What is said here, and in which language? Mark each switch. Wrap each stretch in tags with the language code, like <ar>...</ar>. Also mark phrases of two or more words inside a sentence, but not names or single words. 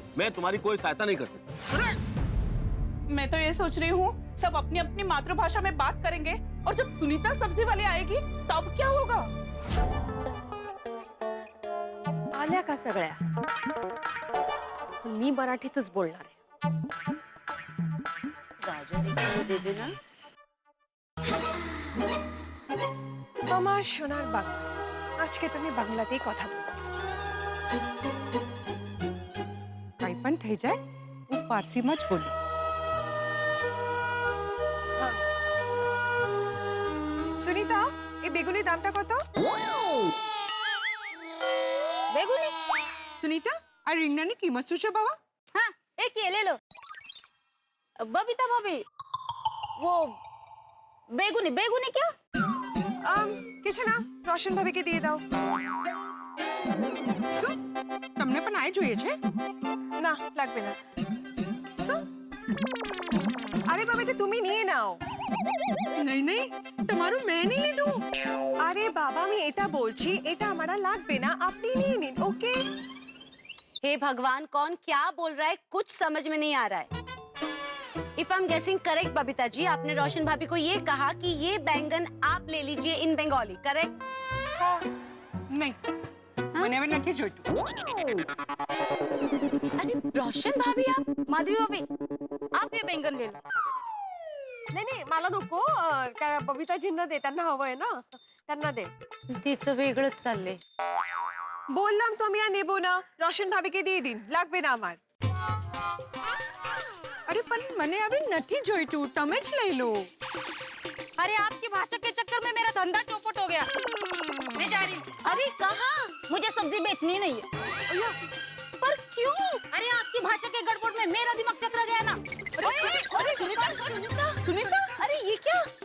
<hi>मैं तुम्हारी कोई सहायता नहीं कर सकता। मैं तो ये सोच रही हूँ सब अपनी अपनी मातृभाषा में बात करेंगे और जब सुनीता सब्जी वाली आएगी तब क्या होगा?</hi> <mr>आल्या का सगळ्या मी मराठीतच बोलणार आहे</mr> <hi>दे देना</hi> <bn>আমার সোনার বাংলা আজকে তুমি বাংলাতেই কথা বলো</bn> <gu>કાંઈ પણ થઈ જાય હું પારસીમાં જ બોલું</gu> <bn>সুনিতা এই বেগুনি দামটা কত</bn> <hi>बेगुनी</hi> <gu>સુનીતા આ રીંગણાની કિંમત શું છે બાવા?</gu> <hi>हाँ एक ये ले लो बबीता भाभी वो बेगुनी बेगुनी क्या</hi> <bn>কিছু না রোশন ভাবিকে দিয়ে দাও</bn> <gu>શું તમને પણ આ જોઈએ છે?</gu> <bn>না লাগবে না</bn> <gu>શું?</gu> <bn>আরে বাবা এটা তুমি নিয়ে নাও</bn> <gu>નહીં નહીં તમારું મેં નહીં લીધું</gu> <bn>আরে বাবা আমি এটা বলছি এটা আমারা লাগবে না আপনি নিয়ে নিন ওকে</bn> <hi>हे भगवान कौन क्या बोल रहा है कुछ समझ में नहीं आ रहा है</hi> <en>if I am guessing correct</en> <hi>बबीता जी आपने रोशन भाभी को ये कहा कि ये बैंगन आप ले लीजिए</hi> <en>in Bengali correct</en> <gu>નહીં મને હવે નથી જોઈતું</gu> <hi>अरे रोशन भाभी आप माधवी भाभी आप ये बैंगन ले लो</hi> <mr>नाही नाही मला नको काय बबिताजींना दे त्यांना हवंय ना त्यांना दे तिचं वेगळंच चाललंय</mr> <bn>বললাম তো আমি আর নেবো না রোশন ভাবিকে দিয়ে দিন লাগবে না আমার</bn> <gu>અરે પણ મને હવે નથી જોઈતું તમે જ લઈ લો</gu> <hi>अरे आपकी भाषा के चक्कर में मेरा धंधा चौपट हो गया मैं जा रही हूँ अरे कहाँ मुझे सब्जी बेचनी नहीं है पर क्यों अरे आपकी भाषा के गड़बड़ में मेरा दिमाग चकरा गया ना अरे सुनीता सुनीता सुनीता अरे ये क्या</hi>